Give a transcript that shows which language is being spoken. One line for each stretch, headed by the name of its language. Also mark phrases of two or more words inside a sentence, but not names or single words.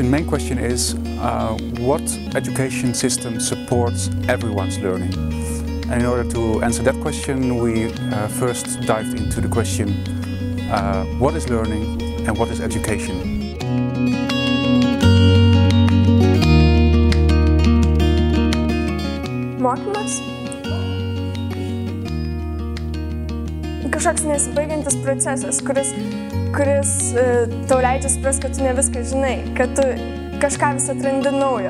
English: question is, what education system supports everyone's learning? And in order to answer that question, we first dived into the question, what is learning and what is education?
Lithuanian: Mokymas? Kažkoks nesibaigiantis procesas, kuris tau leidžia suprasti, kad tu ne viską žinai, kad tu kažką vis atrandi naujo.